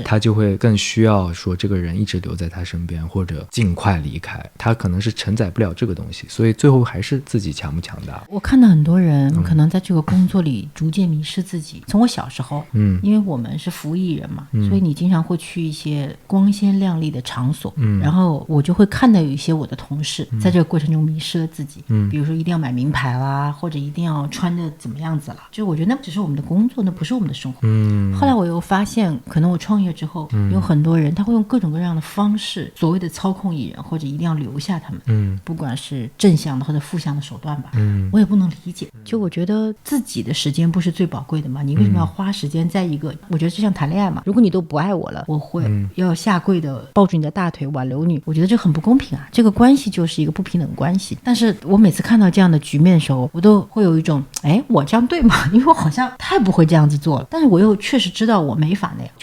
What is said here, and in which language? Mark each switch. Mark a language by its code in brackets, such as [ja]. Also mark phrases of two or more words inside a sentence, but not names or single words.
[zh] 他就會更需要說這個人一直留在他身邊，或者盡快離開。他可能是承載不了這個東西，所以最後還是自己強不強大。我看到很多人可能在這個工作裡逐漸迷失自己。從我小時候，因為我們是服務藝人嘛，所以你經常會去一些光鮮亮麗的場所，然後我就會看到有一些我的同事在這個過程中迷失了自己，比如說一定要買名牌啦，或者一定要穿的怎麼樣子啦，就我覺得那只是我們的工作，那不是我們的生活。後來我又發現，可能我創業之後，有很多人他會用各種各樣的方式，所謂的操控藝人，或者一定要留下他們，不管是正向的或者負向的手段吧，我也不能理解。就我覺得自己的时间不是最宝貴的吗？你为什麼要花时間在一個，我覺得就像談戀愛嘛，如果你都不愛我了，我會要下跪的抱住你的大腿挽留你，我覺得這很不公平啊，這個關係就是一個不平等關係。但是我每次看到這樣的局面的時候，我都會有一種我這樣對嗎？因為我好像太不會這樣子做了，但是我又確實知道我沒法那樣。